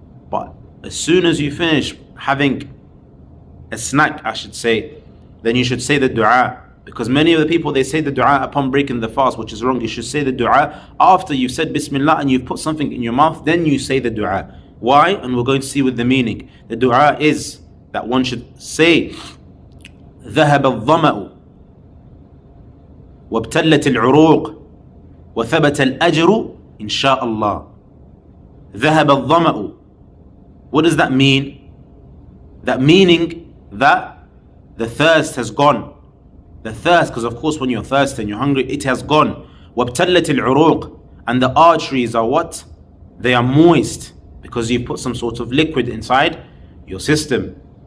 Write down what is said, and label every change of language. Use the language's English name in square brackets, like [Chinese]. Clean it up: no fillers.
[English] But as soon as you finish having a snack, I should say, then you should say the dua. Because many of the people, they say the dua upon breaking the fast, which is wrong. You should say the dua after you've said Bismillah and you've put something in your mouth, then you say the dua. Why? And we're going to see with the meaning. The dua is that one should say [Arabic] ذهب الظمأ وابتلت العروق وثبت الأجر إن شاء الله. ذهب الظمأ. [English] What does that mean? That meaning that the thirst has gone. The thirst, because of course when you're thirsty and you're hungry, it has gone. [Arabic] وابتلت العروق. [English] And the arteries are what? They are moist because you put some sort of liquid inside your system.